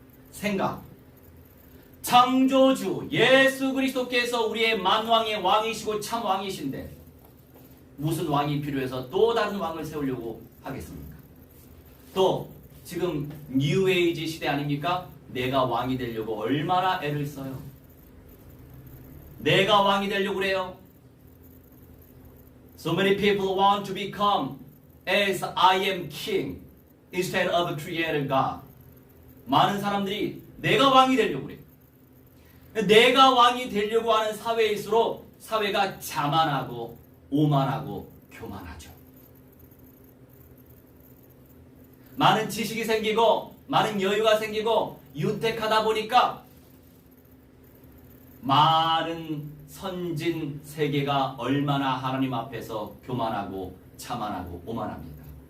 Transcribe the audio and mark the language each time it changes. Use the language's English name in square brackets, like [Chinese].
[Korean] 생각. 창조주 예수 그리스도께서 우리의 만왕의 왕이시고 참 왕이신데 무슨 왕이 필요해서 또 다른 왕을 세우려고 하겠습니까? 또 지금 뉴에이지 시대 아닙니까? 내가 왕이 되려고 얼마나 애를 써요. 내가 왕이 되려고 그래요. [English] So many people want to become as I am king instead of a creator God. [Korean] 많은 사람들이 내가 왕이 되려고 그래요. 내가 왕이 되려고 하는 사회일수록 사회가 자만하고 오만하고 교만하죠. 많은 지식이 생기고 많은 여유가 생기고 윤택하다 보니까 많은 선진 세계가 얼마나 하나님 앞에서 교만하고 자만하고 오만합니다.